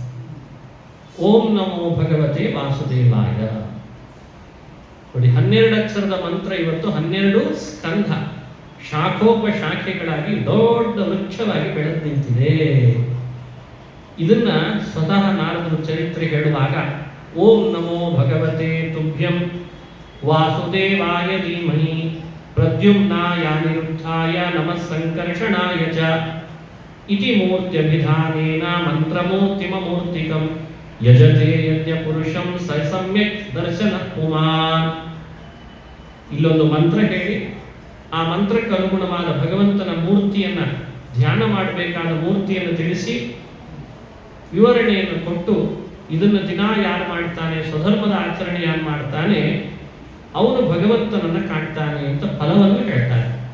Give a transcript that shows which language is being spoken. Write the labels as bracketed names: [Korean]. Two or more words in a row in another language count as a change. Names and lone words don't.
[Sanskrit] ಓಂ ನಮೋ ಭಗವತೆ ವಾಸುದೇವಾಯ. [Kannada] ನೋಡಿ, 12 ಅಕ್ಷರದ ಮಂತ್ರ ಇವತ್ತು 12 ಸ್ಕಂಧ ಶಾಖೋಪಶಾಖೆಗಳಾಗಿ ದೊಡ್ಡ ವೃಕ್ಷವಾಗಿ ಬೆಳೆದು ನಿಂತಿದೆ. ಇದನ್ನ ಸ್ವತಃ ನಾರದರು ಚರಿತ್ರೆ ಹೇಳುವಾಗ [Sanskrit] ಓಂ ನಮೋ ಭಗವತೆ ತುಭ್ಯಂ ವಾಸುದೇವಾಯ ಧೀಮಹಿ ಪ್ರದ್ಯುಮ್ನಾಯ ಅನಿರುದ್ಧಾಯ ನಮಃ ಸಂಕರ್ಷಣಾಯ ಚ ಇತಿ ಮೂರ್ತ್ಯಭಿಧಾನೇನ ಮಂತ್ರಮೂರ್ತಿಮಮೂರ್ತಿಕಂ ಯಜತೆ ಯಜ್ಞ ಪುರುಷಂ ಸ ಸಮ್ಯಕ್ ದರ್ಶನ ಪುಮಾನ್. [Kannada] ಇಲ್ಲೊಂದು ಮಂತ್ರ ಹೇಳಿ ಆ ಮಂತ್ರಕ್ಕೆ ಅನುಗುಣವಾದ ಭಗವಂತನ ಮೂರ್ತಿಯನ್ನ ಧ್ಯಾನ ಮಾಡಬೇಕಾದ ಮೂರ್ತಿಯನ್ನು ತಿಳಿಸಿ ವಿವರಣೆಯನ್ನು ಕೊಟ್ಟು ಇದನ್ನು ದಿನ ಯಾರು ಮಾಡ್ತಾನೆ, ಸ್ವಧರ್ಮದ ಆಚರಣೆ ಯಾರು ಮಾಡ್ತಾನೆ, ಅವನು ಭಗವಂತನನ್ನ ಕಾಣ್ತಾನೆ ಅಂತ ಫಲವನ್ನು ಹೇಳ್ತಾನೆ.